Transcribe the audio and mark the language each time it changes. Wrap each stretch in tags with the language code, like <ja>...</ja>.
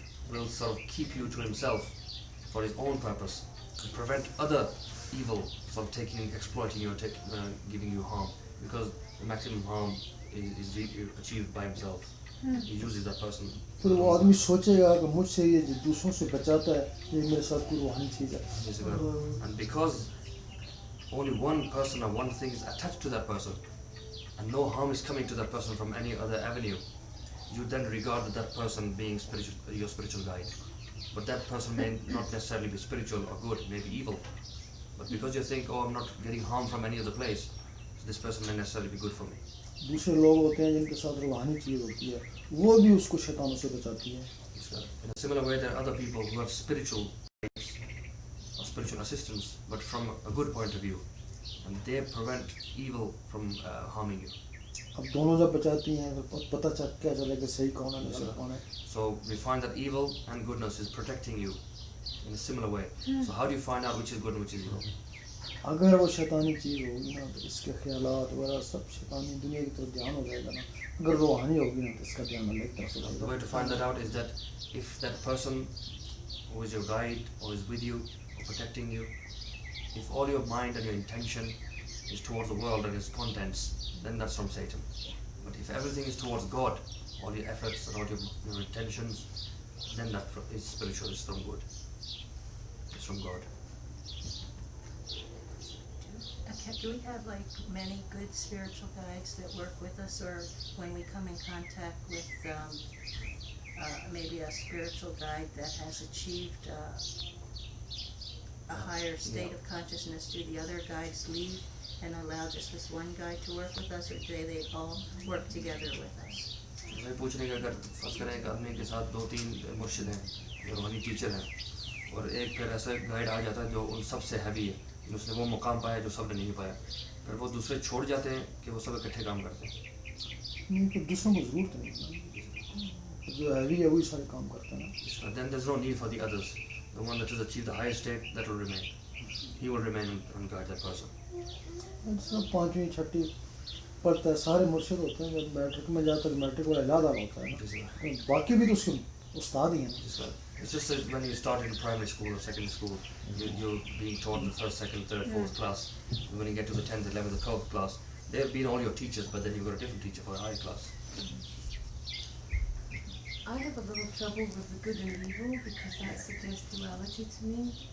<en>will sort of keep you to himself for his own purpose and prevent other evil from exploiting you and giving you harm, because the maximum harm is achieved by himself. He uses that person.</en> <hi>फिर वो आदमी सोचेगा कि मुझसे ये जो दूसरों से बचाता है ये मेरे साथ कोई रूहानी चीज़ है.</hi> <en>And because only one person or one thing is attached to that person, and no harm is coming to that person from any other avenue, you then regard that person being your spiritual guide. But that person may not necessarily be spiritual or good, may be evil. But because you think, oh, I'm not getting harm from any other place, so this person may necessarily be good for me.</en> <hi>दूसरे लोग होते हैं जिनके साथ रूहानी चीज़ होती है, वो भी उसको शैतानों से बचाती है.</hi> <en>In a similar way, there are other people who have spiritual guides or spiritual assistants, but from a good point of view, and they prevent evil from harming you.</en> <hi>अब दोनों जब बचाती हैं तो पता क्या चलेगा सही कौन है गलत कौन है.</hi> <en>So we find that evil and goodness is protecting you in a similar way. So how do you find out which is good and which is evil?</en> <hi>अगर वो शैतानी चीज़ होगी ना तो इसके ख्यालात वगैरह सब शैतानी दुनिया की तरफ ध्यान हो जाएगा ना. अगर रूहानी होगी ना तो इसका ध्यान अल्लाह की तरफ से</hi> <en>The way to find that out is that if that person who is your guide or is with you or protecting you, if all your mind and your intention is towards the world and its contents, then that's from Satan. But if everything is towards God, all your efforts and all your intentions, then that is spiritual, it's from good. It's from God. Okay, do we have like many good spiritual guides that work with us, or when we come in contact with maybe a spiritual guide that has achieved a higher state of consciousness, do the other guides leave and allow just this one guide to work with us, or do they all work together with us?</en> <hi>मैं पूछने का अगर फर्ज करें एक आदमी के साथ 2-3 मुर्शिद हैं, जो रूहानी टीचर हैं, और एक फिर ऐसा गाइड आ जाता है जो उन सब से हैवी है, उसने वो मुकाम पाया जो सब ने नहीं पाया, फिर वो दूसरे छोड़ जाते हैं कि वो सब इकट्ठे काम करते हैं. नहीं तो दूसरों को ज़रूरत नहीं, जो हैवी है वही सारे काम करते हैं ना.</hi> <en>Then there's no need for the others. The one that has achieved the highest state, that will remain. He will remain and guide that person.</en> <hi>सब 5वीं 6वीं पढ़ता है, सारे मुर्शिद होते हैं. जब मैट्रिक में जाता है मैट्रिक वाला इलादा होता है ना, बाकी भी तो उसके उस्ताद ही हैं.</hi> <en>It's just that when you start in primary school or secondary school, you're being taught in the 1st, 2nd, 3rd, 4th class. When you get to the 10th, 11th, 12th class, they've been all your teachers, but then you've got a different teacher for a higher class. I have a little trouble with the good and evil because that suggests duality to me.</en>